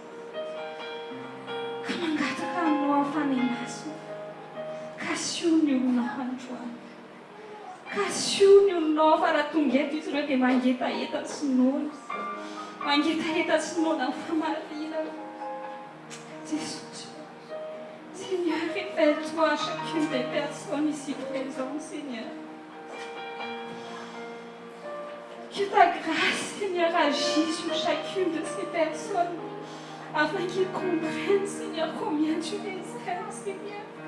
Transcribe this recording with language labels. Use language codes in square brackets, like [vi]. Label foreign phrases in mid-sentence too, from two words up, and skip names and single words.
[mg] Ka mangataka aminao fanahy masina, ka asio ny olonao androany. Ka asio ny olonao fa raha tonga eto izy ireo dia mangetaheta sinoana. Mangetaheta sinoana amin'ny famarinana. [fr] Jésus, Seigneur, révèle-toi à chacune des personnes ici présentes, Seigneur. Que ta grâce, Seigneur, agisse sur chacune de ces personnes afin qu'ils comprennent, Seigneur, combien tu les aimes, Seigneur.